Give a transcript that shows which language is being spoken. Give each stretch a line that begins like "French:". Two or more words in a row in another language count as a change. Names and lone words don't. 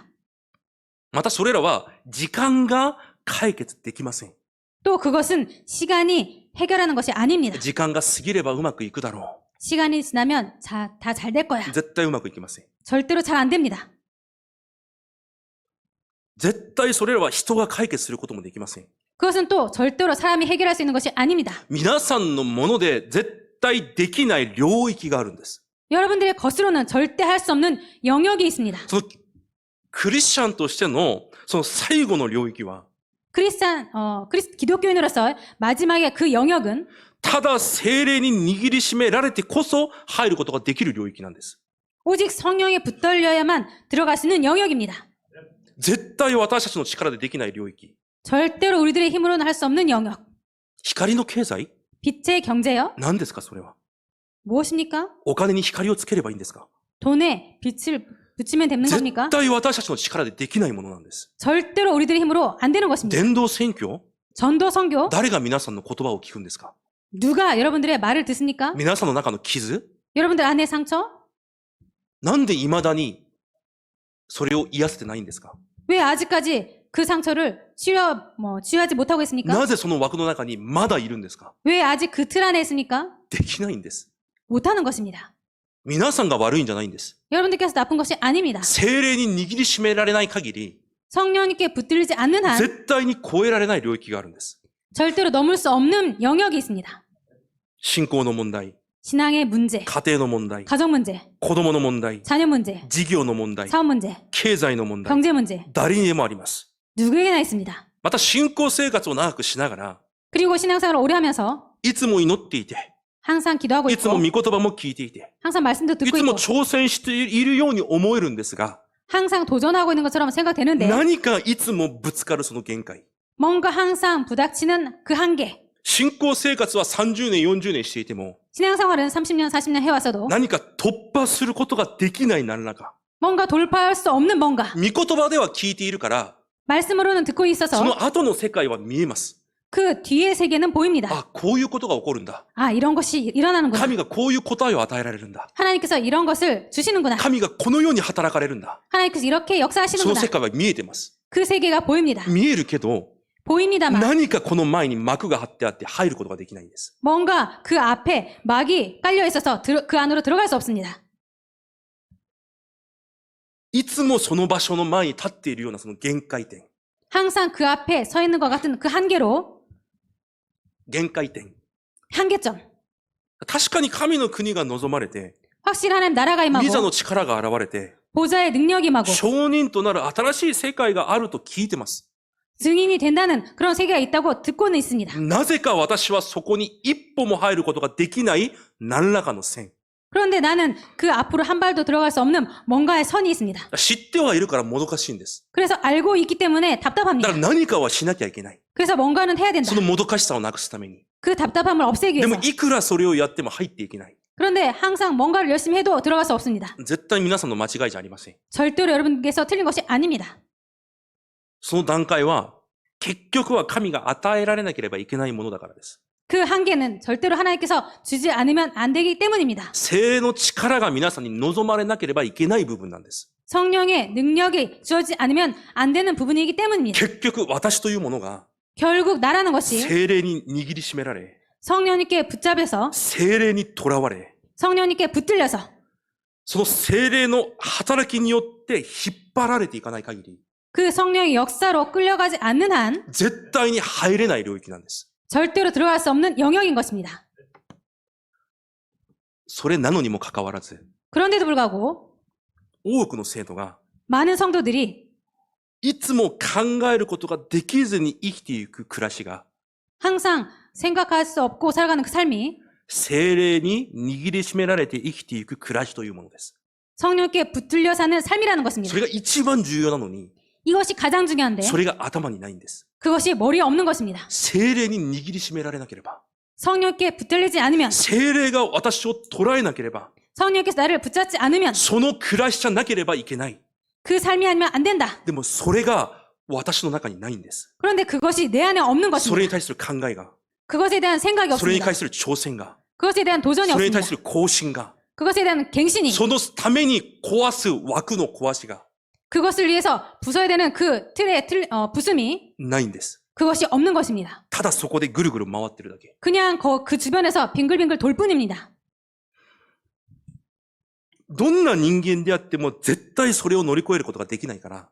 Japanese: またそれらは時間が解決できません。
Korean: 또 그것은 시간이 해결하는 것이 아닙니다.
Japanese: 時間が過ぎればうまくいくだろ
Korean: 시간이 지나면 다 잘 될 거야.
Japanese: う。絶対うまくいきません。
Korean: 절대로 잘 안 됩니다.
Japanese: 絶対それらは人が解決することもできません。
Korean: 그것은 또 절대로 사람이 해결할 수 있는 것이 아닙니다.
Japanese: 皆さんのもので絶対できない領域があるんです。
Korean: 여러분들의 것으로는 절대 할 수 없는 영역이 있습니다.
Japanese: そのクリスチャンとしてのその最後の領域は、
Korean: 기독교인으로서 마지막에 그 영역은
Japanese: ただ聖霊に握りしめられてこそ入ることができる領域なんです。
Korean: 오직 성령에 붙들려야만 들어갈 수 있는 영역입니다.
Japanese: 絶対私たちの力でできない領域。
Korean: 절대로 우리들의 힘으로는 할 수 없는 영역.
Japanese: 光の経済
Korean: 빛의 경제요?
Japanese: 何ですかそれは。
Korean: 무엇입니까?
Japanese: お金に光をつければいいんですか
Korean: 돈에 빛을 붙이면 되는
Japanese: 絶
Korean: 겁니까?
Japanese: 対私たちの力でできないものなんです。
Korean: 절대로 우리들의 힘으로 안 되는 것입니다.
Japanese: 伝道宣教
Korean: 전도 선교?
Japanese: 誰が皆さんの言葉を聞くんですか
Korean: 누가 여러분들의 말을 듣습니까?
Japanese: 皆さんの中の傷
Korean: 여러분들 안에 상처?
Japanese: なんで未だにそれを癒せてないんですか
Korean: 왜 아직까지 그 상처를 치유하지 못하고 있습니까?
Japanese: なぜその枠の中にまだいるんですか
Korean: 왜 아직 그 틀 안에 있습니까?
Japanese: できないんです。
Korean: 못하는 것입니다.
Japanese: 皆さんが悪いんじゃないんです。
Korean: 여러분들께서 나쁜 것이 아닙니다.
Japanese: 精霊に握りしめられない限り、
Korean: 성령님께 붙들리지 않는 한
Japanese: 絶対に超えられない領域があるんです。
Korean: 절대로 넘을 수 없는 영역이 있습니다.
Japanese: 信仰の問題、
Korean: 신앙의 문제,
Japanese: 家庭の問題、
Korean: 가정 문제,
Japanese: 子供の問題、
Korean: 자녀 문제,
Japanese: 事業の問題、
Korean: 사업 문제,
Japanese: 経済の問題、
Korean: 경제 문제,
Japanese: 誰にでもあります。
Korean: 누구에게나 있습니다.
Japanese: また信仰生活を長くしながら、
Korean: 그리고 신앙생활을 오래 하면서
Japanese: いつも祈っていて、
Korean: 항상 기도하고
Japanese: いつも
Korean: 있고
Japanese: 御言葉も聞いていて、
Korean: 항상 말씀도
Japanese: い
Korean: 듣고
Japanese: つも
Korean: 있고
Japanese: 挑戦しているように思えるんですが、
Korean: 항상 도전하고 있는 것처럼 생각되는데
Japanese: 何かいつもぶつかるその限界。
Korean: 뭔가 항상 부닥치는 그 한계.
Japanese: 信仰生活は30年、40年していても、
Korean: 신앙생활은 30년, 40년 해왔어도
Japanese: 何か突破することができない何らか。
Korean: 뭔가 돌파할 수 없는 뭔가.
Japanese: 御言葉では聞いているから、
Korean: 말씀으로는 듣고
Japanese: そ
Korean: 있어서
Japanese: の後の世界は見えます。
Korean: 그 뒤의 세계는 보입니다.
Japanese: あ、こういうことが起こるんだ。
Korean: 아, 이런 것이 일어나는구나.
Japanese: 神がこういう答えを与えられるんだ。
Korean: 하나님께서 이런 것을 주시는구나.
Japanese: 神がこのように働かれるんだ。
Korean: 하나님께서 이렇게
Japanese: その
Korean: 역사하시는구나.
Japanese: 世界は見えてます。
Korean: 그 세계가 보입니다.
Japanese: 見えるけど、
Korean: 보입니다만
Japanese: 何かこの前に幕が張ってあって入ることができないんです。
Korean: 뭔가 그 앞에 막이 깔려 있어서 그 안으로 들어갈 수 없습니다.
Japanese: いつもその場所の前に立っているようなその限界点。
Korean: 항상 그 앞에 서 있는 것 같은 그 한계로
Japanese: 限界点。
Korean: 한계점.
Japanese: 確かに神の国が望まれて、
Korean: 확실히 하나님 나라가
Japanese: 御座
Korean: 임하고
Japanese: の力が現れて、
Korean: 보좌의 능력이 임하고
Japanese: 証人となる新しい世界があると聞いてます。
Korean: 증인이 된다는 그런 세계가 있다고 듣고는 있습니다.
Japanese: なぜか私はそこに一歩も入ることができない何らかの線。
Korean: 그런데 나는 그 앞으로 한 발도 들어갈 수 없는 뭔가의 선이 있습니다.
Japanese: 知ってはいるからもどかしいんです。
Korean: 그래서 알고 있기 때문에
Japanese: だか
Korean: 답답합니다.
Japanese: ら何かはしなきゃいけない。
Korean: 그래서 뭔가는 해야 된다.
Japanese: そのもどかしさをなくすために。
Korean: 그 답답함을 없애기
Japanese: でも
Korean: 위해서.
Japanese: いくらそれをやっても入っていけない。
Korean: 그런데 항상 뭔가를 열심히 해도 들어갈 수 없습니다.
Japanese: 絶対皆さんの間違いじゃありません。
Korean: 절대로 여러분께서 틀린 것이 아닙니다.
Japanese: その段階は、結局は神が与えられなければいけないものだからです。
Korean: 그 한계는 절대로 하나님께서 주지 않으면 안 되기 때문입니다.
Japanese: 聖霊の力が皆さんに望まれなければいけない部分なんです。
Korean: 성령의 능력이 주어지지 않으면 안 되는 부분이기 때문입니다.
Japanese: 結局私というものが
Korean: 결국 나라는 것이
Japanese: 聖霊に握りしめられ、
Korean: 성령님께 붙잡혀서
Japanese: 聖霊にとらわれ、
Korean: 성령님께 붙들려서
Japanese: その聖霊の働きによって引っ張られていかない限り、
Korean: 그 성령의 역사로 끌려가지 않는 한
Japanese: 絶対に入れない領域なんです。
Korean: 절대로 들어갈 수 없는 영역인 것입니다.
Japanese: それなのにもかかわらず、
Korean: 그런데도 불구하고
Japanese: 多くの生徒が
Korean: 많은 성도들이
Japanese: いつも考えることができずに生きていく暮らしが、
Korean: 항상 생각할 수 없고 살아가는 그 삶이
Japanese: 聖霊に握りしめられて生きていく暮らしというものです。
Korean: 성령께 붙들려 사는 삶이라는
Japanese: そ
Korean: 것입니다.
Japanese: れが一番重要なのに、
Korean: 이것이 가장 중요한데
Japanese: それが頭にないんです。
Korean: 그것이 머리에 없는 것입니다.
Japanese: 聖霊に握りしめられなければ、
Korean: 성령께 붙들리지 않으면
Japanese: 聖霊が私を捉えなければ、
Korean: 성령께서 나를 붙잡지 않으면
Japanese: その暮らしじゃなければいけない。
Korean: 그 삶이 아니면 안 된다.
Japanese: でもそれが私の中にないんです。
Korean: 그런데 그것이 내 안에 없는
Japanese: それに
Korean: 것입니다.
Japanese: 対する考えが、
Korean: 그것에 대한 생각이
Japanese: それに
Korean: 없습니다.
Japanese: 対する挑戦が、
Korean: 그것에 대한 도전이
Japanese: それに
Korean: 없습니다.
Japanese: 対する更新が、
Korean: 그것에 대한 갱신이
Japanese: そのために壊す枠の壊しが
Korean: 그것을 위해서 부숴야 되는 그 부숨이
Japanese: ないんです。
Korean: 그것이 없는 것입니다.
Japanese: ただそこでぐるぐる回ってるだけ。
Korean: 그냥 그 주변에서 빙글빙글 돌 뿐입니다.
Japanese: どんな人間であっても絶対それを乗り越えることができないから、